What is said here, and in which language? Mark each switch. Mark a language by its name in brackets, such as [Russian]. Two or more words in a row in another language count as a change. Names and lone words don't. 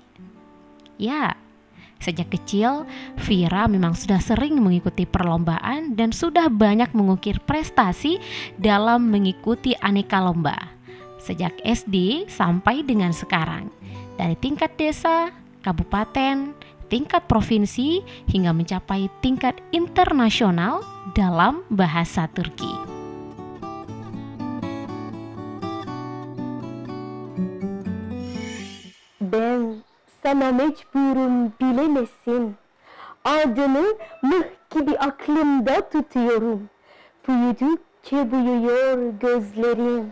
[Indonesian] Ya, sejak kecil, Vira memang sudah sering mengikuti perlombaan dan sudah banyak mengukir prestasi dalam mengikuti aneka lomba. Sejak SD sampai dengan sekarang, dari tingkat desa, kabupaten, tingkat provinsi, hingga mencapai tingkat internasional dalam bahasa Turki. [Turkish] Ben sana mecburum bilemesin. Adını mıh gibi aklımda tutuyorum. Büyüdükçe büyüyor gözlerim.